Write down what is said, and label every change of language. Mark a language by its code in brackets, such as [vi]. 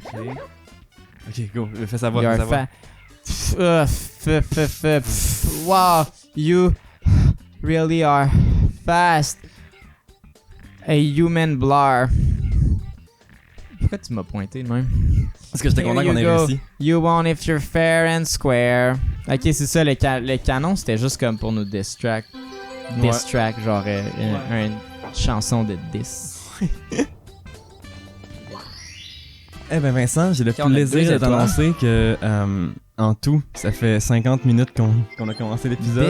[en] Ok, go. [fr] Fais savoir, fais savoir. [en] Wow, you really are fast. A human blur. [fr] Pourquoi tu m'as pointé de même? Parce que j'étais content qu'on ait réussi. [en] You won if you're fair and square. [fr] Ok, c'est ça, le canon, c'était juste comme pour nous distract. Distract, genre une chanson de diss. Eh ben Vincent, j'ai le on a plaisir deux de t'annoncer que en tout, ça fait 50 minutes qu'on a commencé l'épisode.